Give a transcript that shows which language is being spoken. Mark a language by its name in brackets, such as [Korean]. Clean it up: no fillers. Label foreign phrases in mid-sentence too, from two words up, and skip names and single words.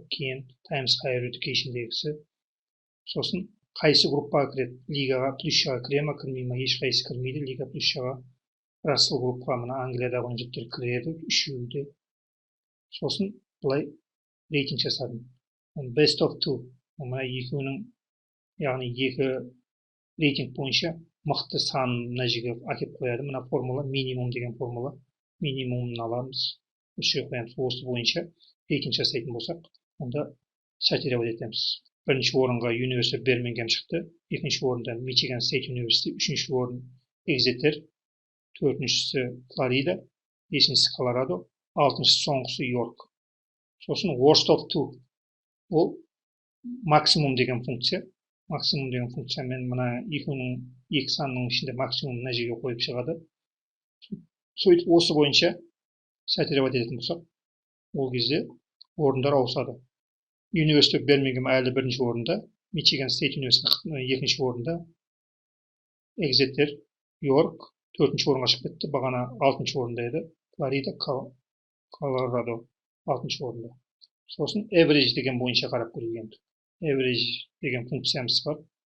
[Kazakh] Кейін Times Higher Education-дегісі. Сосын қайсы группаға кіреді? Лигаға плюсшаға кіре ма, кірмей ма? Ешқайсы кірмейді. Лига плюсшаға Russell группаға мына Англиядағы университеттер кіреді. Үшеуі де. Сосын былай рейтинг жасадым. [English] Best of two. [Kazakh] Мына екеуінің, яғни екі рейтинг бойынша мықты санын мына жерге әкеп қояды. Мына формула минимум деген формула. Минимумын аламыз. Осы қоямыз. Осы бойынша рейтинг жасайтын болсақ, онда сортировать етеміз. Бірінші орынға University of Birmingham шықты. Екінші орында Michigan State University. Үшінші орын Exeter. Төртіншісі Флорида. Бесіншісі Колорадо. Алтыншысы соңғысы Йорк. Сосын [English] worst of two. [Kazakh] Ол максимум деген функция. Максимум деген функциямен мына екі санның ішінде максимум мына жерге қойып шығады. Сөйтіп осы бойынша сортировать ететін болсақ, ол кезде орындар ауысады. University of Birmingham әлі бірінші орында, Michigan State University екінші орында, Exeter, York төртінші орынға шығып кетті. Бағана 6-шы орында еді. Флорида, Колорадо 6-шы орында. Сосын average деген бойынша қарап көрейік. Average деген функциямыз бар.